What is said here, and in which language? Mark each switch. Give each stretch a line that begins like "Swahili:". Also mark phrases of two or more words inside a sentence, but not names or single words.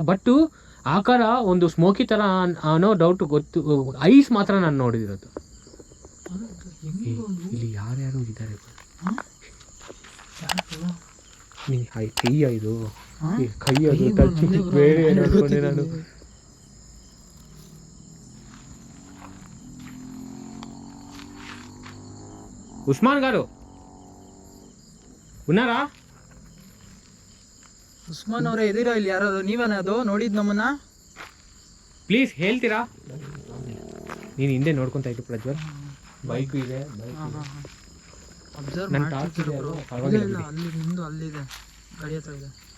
Kannada: ಬಟ್ ಆಕಾರ ಒಂದು ಸ್ಮೋಕಿ ಥರ ಅನ್ನೋ ಡೌಟ್ ಗೊತ್ತು. ಐಸ್ ಮಾತ್ರ ನಾನು ನೋಡಿದಿರೋದು. ಇಲ್ಲಿ ಯಾರ್ಯಾರು ಇದ್ದಾರೆ? ಕೈಯ ಇದು, ಕೈಯದು ಟಚ್ ಬೇರೆ ಅನ್ಕೊಂಡೆ ನಾನು.
Telugu: ఉస్మాన్ గారు ఉన్నారా?
Kannada: ಉಸ್ಮಾನ್ ಅವರೇ ಎದಿರಾ ಇಲ್ಲಿ ಯಾರಾದ್ರು? ನೀವೇನ ಅದು ನೋಡಿದ್ ನಮ್ಮನ್ನ? ಪ್ಲೀಸ್ ಹೇಳ್ತೀರಾ? ನೀನು ಹಿಂದೆ ನೋಡ್ಕೊಂತ ಇದ್ದು ಪ್ರಜ್ವಲ್, ಬೈಕ್ ಇದೆ, ಅಬ್ಸರ್ವ್ ನನ್ನ ಮಾಡ್ತಿದ್ರು ಟಾರ್ಚ್ ಇದೆ, ಬ್ರೋ. ಪರವಾಗಿಲ್ಲ ಇಲ್ಲ, ಬಿಡಿ. ಅಲ್ಲಿ ನಿಮ್ದು ಅಲ್ಲಿದೆ, ಗಾಡಿ ಹತ್ರ ಇದೆ.